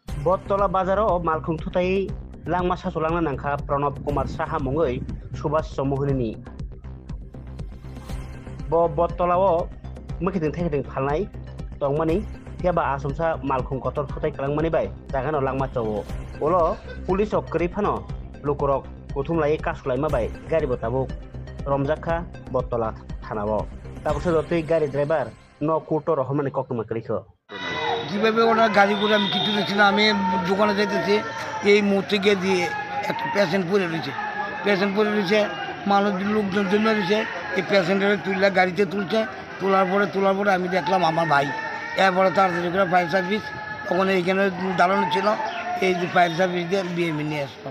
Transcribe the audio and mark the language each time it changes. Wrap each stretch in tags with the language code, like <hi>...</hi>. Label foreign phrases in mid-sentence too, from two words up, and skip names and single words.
<brx>बटतला बाजाराव मालखुं थुथाय लांमा सास'लांना नांखा प्रणब कुमार साहा मुङै सुभाष चौमुहनिनि बटतलाव मैखिदों थाइखिदों फालनाय दंमानि थियाबा आसमसा मालखुं कतर थुथाय खालाममानि बाय जागानो लांमा चौ ओलो पुलिस करी फानो लुकरक उथुमलाय कासुलायमा बाय गारि बताबो रमजाखा बटतला थानाव ताबसो दतै गारि ड्राइभार न कुटो रहमानि ककमा करिखो</brx> <bn>কীভাবে ওনার গাড়ি করে আমি কিছু দেখছি না। আমি দোকানে যাইতেছি, এই মুহূর্তে গিয়ে দিয়ে একটা পেশেন্ট পড়ে রয়েছে মানুষ লোকজন জন্য রয়েছে। এই পেশেন্টের তুললে গাড়িতে তোলার পরে আমি দেখলাম আমার ভাই। এরপরে তাড়াতাড়ি করে</bn> <en>fire service</en> <bn>ওখানে এইখানে দাঁড়ানো ছিল, এই যে</bn> <en>fire service</en> <bn>দিয়ে বিএমই নিয়ে আসলাম।</bn>